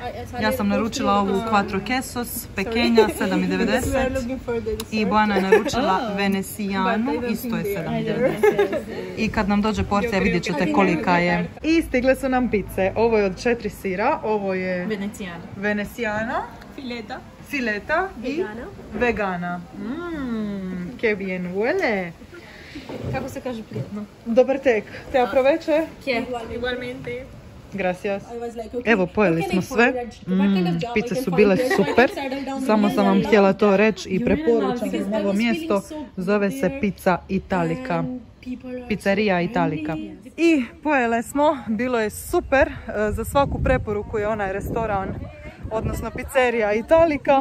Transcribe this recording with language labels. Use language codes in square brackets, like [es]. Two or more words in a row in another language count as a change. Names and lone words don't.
[hr] Ja sam naručila ovu Quattro Quesos, pekenja, 7,90 i Bojana je naručila Venecianu, isto je 7,90. I kad nam dođe porcija vidjet ćete kolika je. I stigle su nam pice. Ovo je od 4 sira, ovo je Veneciana, fileta i vegana. [es] Que bien huele. [hr] Kako se kaže prijetno? Dobar tek. [es] Te aproveče? Igualmente. Gracias. [hr] Evo, pojeli smo sve. Pice su bile super. Samo sam vam htjela to reći i preporučam ovo mjesto. Zove se Pizza Italica. Pizzeria Italica. I pojele smo. Bilo je super. Za svaku preporuku je onaj restoran, odnosno Pizzeria Italica.